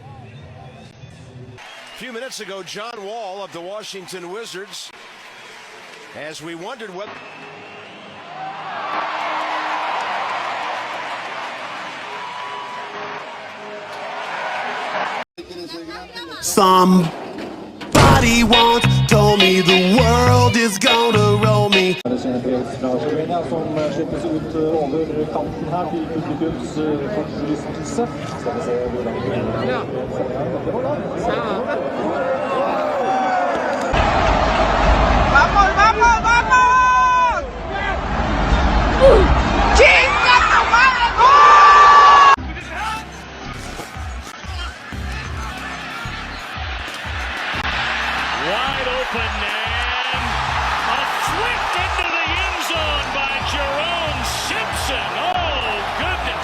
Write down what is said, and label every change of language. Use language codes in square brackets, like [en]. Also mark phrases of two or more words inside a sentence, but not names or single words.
[en] A few minutes ago, John Wall of the Washington Wizards, as we wondered what... Somebody once told me the world is gonna roll me. [no] Slovenia som slippes ut over kanten her til publikums fortrystelse. Skal vi se hvordan det går. Ja. [es] ¡Vamos, vamos, vamos! ¡Chinga tu madre! [en] Wide open and a flick into the end zone by Jerome Simpson. Oh, goodness.